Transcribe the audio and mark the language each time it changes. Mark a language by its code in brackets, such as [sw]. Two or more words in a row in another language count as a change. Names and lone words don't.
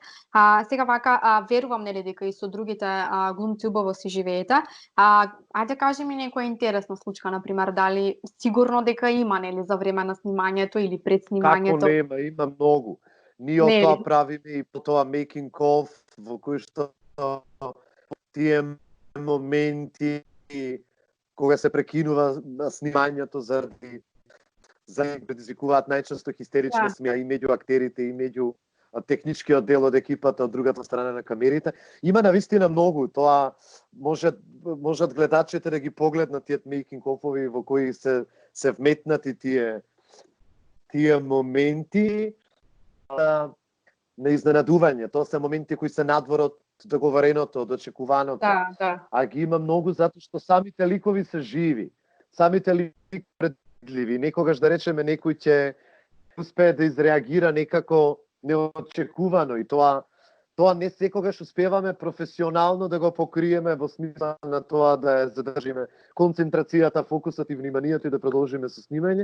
[mk] Сега вака верувам, нели, дека и со другите глумци убаво си живеете. Ајде кажи ми некоја интересна случка, на пример, дали сигурно дека има, нели, за време на снимањето или пред снимањето? Како нема, има многу. Ние од тоа правиме и по тоа [en] making of, [mk] во кој што тие моменти кога се прекинува снимањето заради предизвикуваат најчесто хистерична смеа и меѓу актерите и меѓу техничкиот дел од екипата од другата страна на камерите. Има навистина многу, тоа можат гледачите да ги погледнат тие [en] making of- [mk] ови во кои се вметнати тие моменти на изненадување. Тоа се моменти кои се надвор од договореното, од очекуваното. А ги има многу затоа што самите ликови се живи. Самите ликови предвидливи. Некогаш да речеме некој ќе успее да изреагира некако неочекувано и тоа не секогаш успеваме професионално да го покриеме во смисла на тоа да ја задржиме концентрацијата, фокусот и вниманието и да продолжиме со снимање.